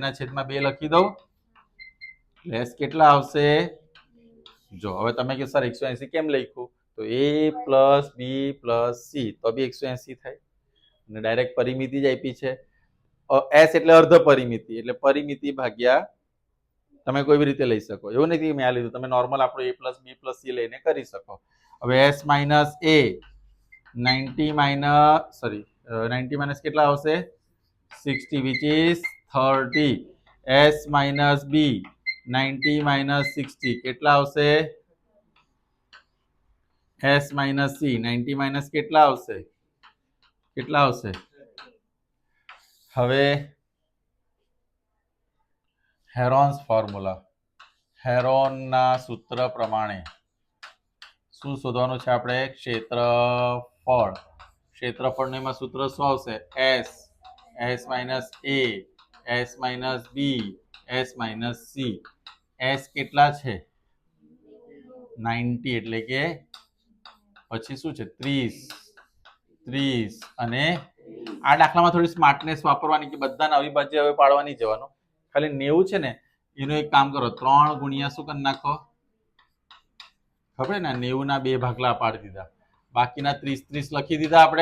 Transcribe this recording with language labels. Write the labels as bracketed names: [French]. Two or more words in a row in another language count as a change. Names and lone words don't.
[Gujarati] ના છેદમાં 2 લખી દઉં એટલે s કેટલા આવશે જો હવે તમે કે સર 180 કેમ લખ્યું તો a પ્લસ b પ્લસ c તો બી 180 થાય અને ડાયરેક્ટ પરિમિતિ જ આપી છે s એટલે અર્ધ પરિમિતિ એટલે પરિમિતિ ભાગ્યા તમે કોઈ બી રીતે લઈ શકો એવું નથી મેં આ લીધું તમે નોર્મલ આપણો a પ્લસ b પ્લસ c લઈને કરી શકો. હવે s માઇનસ a 90 માઇનસ કેટલા આવશે 60 [English] which is 30 s minus b 90 minus 60 [Gujarati] કેટલા આવશે [English] s minus c 90 minus [Gujarati] કેટલા આવશે હવે હેરોન્સ ફોર્મ્યુલા હેરોનના સૂત્ર પ્રમાણે શું શોધવાનું છે આપણે ક્ષેત્રફળનું એમાં સૂત્ર શું આવશે [English] s minus a s minus b s minus c [Gujarati] s કેટલા છે 90 એટલે કે પછી શું છે 30 અને આ દાખલામાં થોડી સ્માર્ટનેસ વાપરવાની કે બધાને અવિભાજ્ય હવે પાડવા નહીં જવાનું ખાલી 90 છે ને એનું એક કામ કરો 3 ગુણ્યા શું કરી નાખો ખબર ને 90 ના 2 ભાગલા પાડી દીધા બાકીના 30 લખી દીધા આપણે.